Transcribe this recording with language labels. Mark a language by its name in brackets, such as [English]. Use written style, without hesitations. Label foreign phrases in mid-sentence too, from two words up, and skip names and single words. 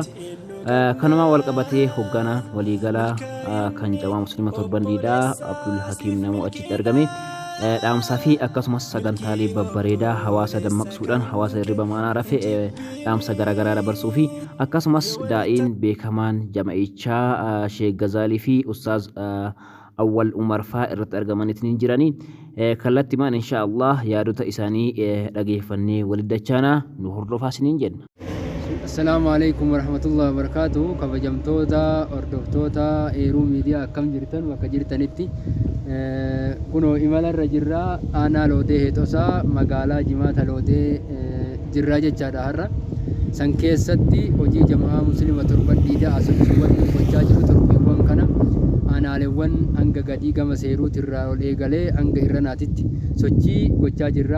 [Oromo] Kanuma wal qabatee hoogganaa waliigalaa kan jamaa musliimaa torban diidaa Abdul Hakiim namoo achitti argame dhaamsaa fi akkasumas sagantaalee babbareedaa hawaasa dammaqsuudhaan hawaasa hirriba maanaa rafe dhaamsa garaagaraa dabarsuu fi akkasumas daa'iin beekamaan jama'ichaa Sheek Gazaalii fi Ustaaz Awwal Umar faa irratti argamaniitiin jiranii kallattimaan inshaallah yaadota isaanii dhageeffannee walidachaanaa nu hordofaa isiniin jenna. [Arabic] السلام عليكم ورحمة الله وبركاته. [Oromo] Kabajamtoota hordoftoota Eeruu Miidiyaa akkam jirtan bakka jirtanitti kunoo imalarra jirra aanaa Loodee Heexosaa magaalaa Jimaata Loodee jirra jechaadha har'a. San keessatti hojii jamaa musliima torban diidaa asirratti gochaa jiru torbiiwwan kana aanaalewwan hanga gadii gama seeruuti irraa ol eegalee hanga irranaatitti sochii gochaa jirra.